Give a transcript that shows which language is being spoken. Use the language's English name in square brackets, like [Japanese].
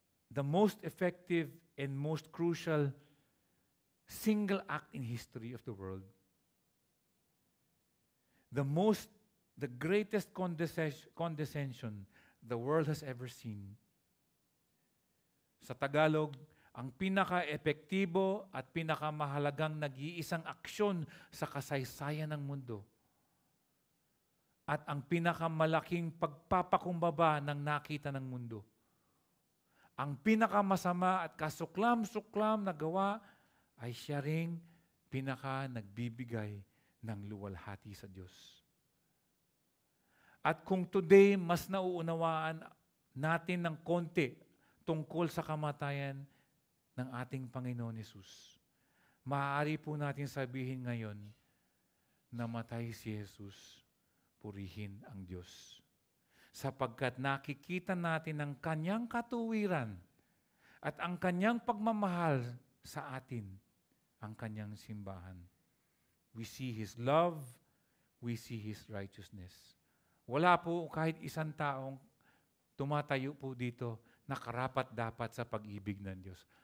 [English] The most effective and most crucial single act in history of the world. The greatest condescension the world has ever seen. [Filipino] Sa Tagalog, ang pinaka-epektibo at pinakamahalagang nag-iisang aksyon sa kasaysayan ng mundo. At ang pinakamalaking pagpapakumbaba ng nakita ng mundo. Ang pinakamasama at kasuklam-suklam na gawa ay siya ring pinaka-nagbibigay ng luwalhati sa Diyos. At kung today, mas nauunawaan natin ng konti tungkol sa kamatayan ng ating Panginoon Hesus, maaari po natin sabihin ngayon, namatay si Jesus, purihin ang Diyos. Sapagkat nakikita natin ang kanyang katuwiran at ang kanyang pagmamahal sa atin, ang kanyang simbahan. [English] We see His love, we see His righteousness. [Filipino] Wala po kahit isang taong tumatayo po dito na karapat-dapat sa pag-ibig ng Diyos.